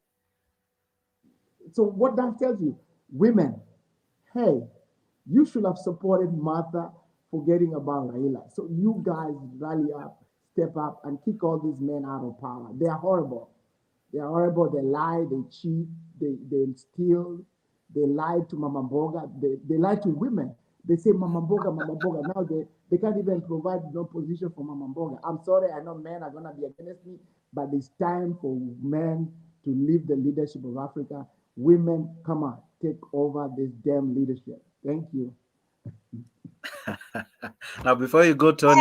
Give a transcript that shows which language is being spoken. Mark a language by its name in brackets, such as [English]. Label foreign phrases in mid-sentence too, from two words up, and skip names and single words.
[English] So what that tells you, women, hey, you should have supported Martha forgetting about Raila. So you guys rally up, step up, and kick all these men out of power. They are horrible. They are horrible. They lie, they cheat, they steal, they lie to Mama Mboga, they lie to women. They say Mama Mboga, Mama Mboga. Now they can't even provide no position for Mama Mboga. I'm sorry, I know men are gonna be against me, but it's time for men to leave the leadership of Africa. Women, come on, take over this damn leadership. Thank you. Now, before you go, Tony,